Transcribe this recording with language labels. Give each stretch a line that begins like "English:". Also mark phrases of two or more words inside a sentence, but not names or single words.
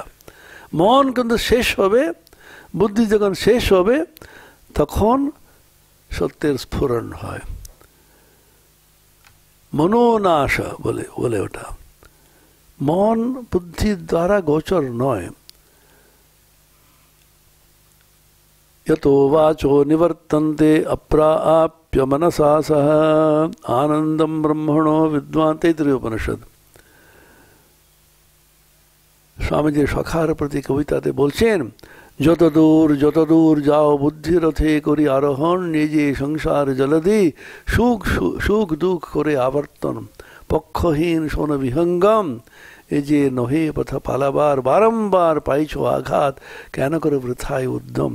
Bangla: মন কিন্তু শেষ হবে, বুদ্ধি যখন শেষ হবে তখন সত্যের স্ফুরণ হয়। মনোনাশ বলে ওটা। মন বুদ্ধির দ্বারা গোচর নয়।
Sanskrit: यतो वाचो निवर्तन्ते अप्राप्य मनसा सह आनंदम ब्रह्मणो विद्वान। तैत्तिरीय उपनिषद।
Bangla: স্বামীজি সখার প্রতি কবিতাতে বলছেন, যত দূর যাও বুদ্ধি রথে করি আরোহণ, নিজে সংসার জলদি সুখ দুঃখ করে আবর্তন, পক্ষহীন শোন বিহঙ্গম, এ যে নহে পথা পালাবার, বারংবার পাইছ আঘাত, কেন করে বৃথায় উদ্যম।